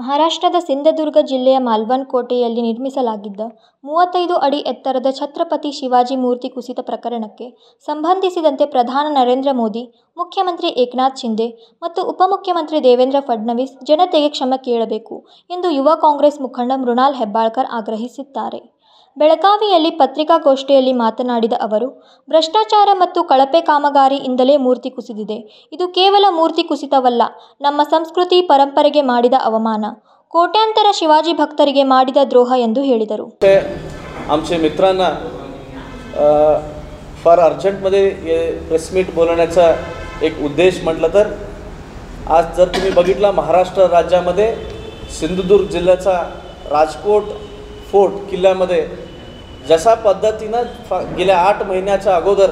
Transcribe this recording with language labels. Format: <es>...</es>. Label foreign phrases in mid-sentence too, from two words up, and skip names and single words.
<kn>ಮಹಾರಾಷ್ಟ್ರದ ಸಿಂಧದುರ್ಗ ಜಿಲ್ಲೆಯ ಮಾಲ್ವನ್ ಕೋಟೆಯಲ್ಲಿ ನಿರ್ಮಿಸಲಾಗಿದ್ದ 35 ಅಡಿ ಎತ್ತರದ ಛತ್ರಪತಿ ಶಿವಾಜಿ ಮೂರ್ತಿ ಕುಸಿತ ಪ್ರಕರಣಕ್ಕೆ ಸಂಬಂಧಿಸಿದಂತೆ ಪ್ರಧಾನಿ ನರೇಂದ್ರ ಮೋದಿ, ಮುಖ್ಯಮಂತ್ರಿ ಏಕನಾಥ್ ಶಿಂದೆ ಮತ್ತು ಉಪಮುಖ್ಯಮಂತ್ರಿ ದೇವೇಂದ್ರ ಫಡ್ನವೀಸ್ ಜನತೆಗೆ ಕ್ಷಮೆ ಕೇಳಬೇಕು ಎಂದು ಯುವ ಕಾಂಗ್ರೆಸ್ ಮುಖಂಡ ಮೃಣಾಲ್ ಹೆಬ್ಬಾಳ್ಕರ್ ಆಗ್ರಹಿಸಿದ್ದಾರೆ. ಬೆಳಗಾವಿಯಲ್ಲಿ ಪತ್ರಿಕಾಗೋಷ್ಠಿಯಲ್ಲಿ ಮಾತನಾಡಿದ ಅವರು, ಭ್ರಷ್ಟಾಚಾರ ಮತ್ತು ಕಳಪೆ ಕಾಮಗಾರಿಯಿಂದಲೇ ಮೂರ್ತಿ ಕುಸಿದಿದೆ. ಇದು ಕೇವಲ ಮೂರ್ತಿ ಕುಸಿತವಲ್ಲ, ನಮ್ಮ ಸಂಸ್ಕೃತಿ ಪರಂಪರೆಗೆ ಮಾಡಿದ ಅವಮಾನ, ಕೋಟ್ಯಂತರ ಶಿವಾಜಿ ಭಕ್ತರಿಗೆ ಮಾಡಿದ द्रोह ಎಂದು ಹೇಳಿದರು.</kn> <mr>आमचे मित्रांना फार अर्जंटमध्ये</mr> <en>press meet</en> <mr>बोलवण्याचा एक उद्देश म्हटलं तर आज जर तुम्ही बघितला महाराष्ट्र राज्यामध्ये सिंधुदुर्ग जिल्ह्याचा राजकोट फोर्ट किल्ल्यामध्ये जशा पद्धतीनं गेल्या 8 महिन्याच्या अगोदर</mr>